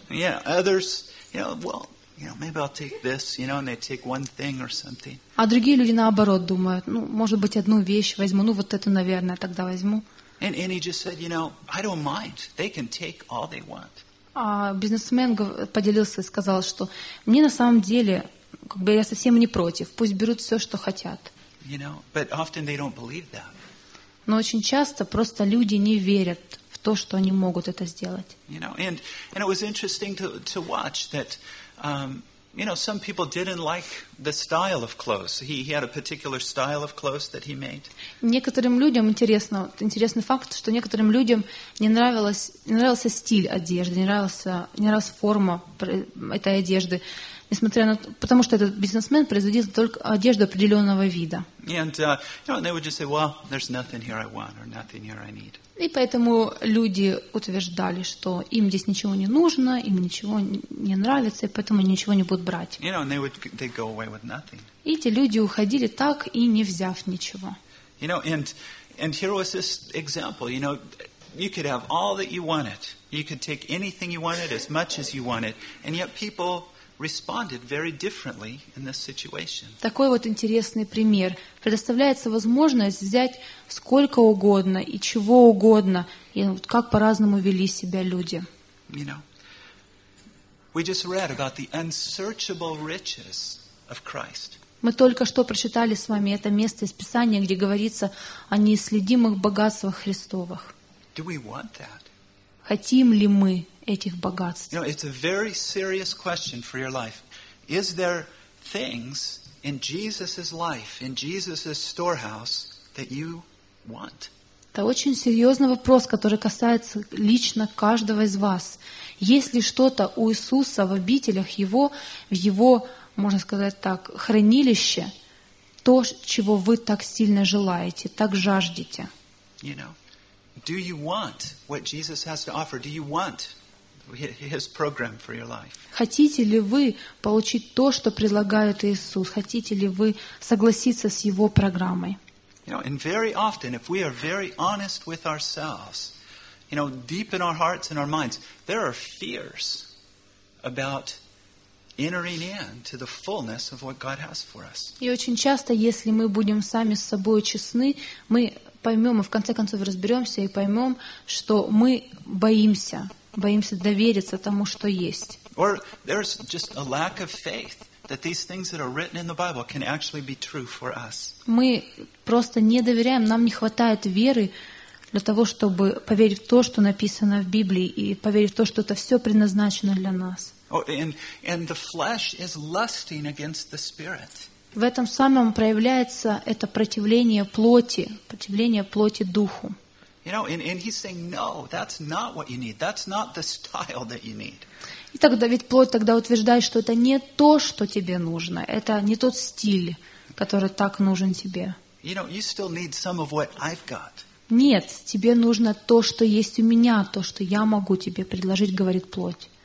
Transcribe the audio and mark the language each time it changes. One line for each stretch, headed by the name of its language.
English: Yeah, others, you know, well, you know, maybe I'll take this, you know, and they take one thing or something.
Russian: А другие люди наоборот думают: "Ну, может быть, одну вещь возьму, ну вот эту, наверное, тогда возьму."
English: And he just said, "You know, I don't mind. They can take all they want."
Russian: А бизнесмен поделился и сказал, что мне на самом деле, как бы я совсем не против, пусть берут все, что хотят.
English: You know, but often they don't believe that.
Russian: Но очень часто просто люди не верят в то, что они могут это сделать.
English: You know, and it was interesting to watch that, you know, some people didn't like the style of clothes. He had a particular style of clothes that he made.
Russian: Некоторым людям интересный факт, что некоторым людям не нравился стиль одежды, не нравилась форма этой одежды, несмотря на потому что этот бизнесмен производил только одежду определенного вида.
English: And you know, they would just say, "Well, there's nothing here I want or nothing here I need."
Russian: И поэтому люди утверждали, что им здесь ничего не нужно, им ничего не нравится, и поэтому они ничего не будут брать.
English: You know, and they'd go away with nothing.
Russian: И эти люди уходили так и не взяв ничего.
English: You know, and here was this example. You know, you could have all that you wanted. You could take anything you wanted, as much as you wanted, and yet people responded very differently in this situation.
Russian: Такой вот интересный пример. Предоставляется возможность взять сколько угодно и чего угодно, и вот как по-разному вели себя люди.
English: You know, we just read about the unsearchable riches of Christ.
Russian: Мы только что прочитали с вами это место из Писания, где говорится о неисследимых богатствах Христовых.
English: Do we want that?
Russian: Хотим ли мы этих богатств?
English: You know, it's a very serious question for your life. Is there things in Jesus' life, in Jesus' storehouse, that you want?
Russian: Это очень серьезный вопрос, который касается лично каждого из вас. Есть ли что-то у Иисуса в обителях Его, в Его, можно сказать так, хранилище, то, чего вы так сильно желаете, так жаждете?
English: You know, do you want what Jesus has to offer? Do you want His program for your life?
Russian: Хотите ли вы получить то, что предлагает Иисус? Хотите ли вы согласиться с Его программой?
English: You know, and very often, if we are very honest with ourselves, you know, deep in our hearts and our minds, there are fears about entering in to the fullness of what God has for us.
Russian: И очень часто, если мы будем сами с собой честны, мы поймем и в конце концов разберемся и поймем, что мы боимся довериться тому, что есть.
English: Or there's just a lack of faith. That these things that are written in the Bible can actually be true for us.
Russian: Мы просто не доверяем, нам не хватает веры для того, чтобы поверить в то, что написано в Библии, и поверить в то, что это все предназначено для нас.
English: And the flesh is lusting against the spirit.
Russian: В этом самом проявляется это противление плоти духу.
English: You know, and he's saying, no, that's not what you need. That's not the style that you need.
Russian: И тогда ведь плоть тогда утверждает, что это не то, что тебе нужно. Это не тот стиль, который так нужен тебе. You know, you still need some of what I've got. Нет, тебе нужно то, что есть у меня, то, что я могу тебе предложить, говорит плоть.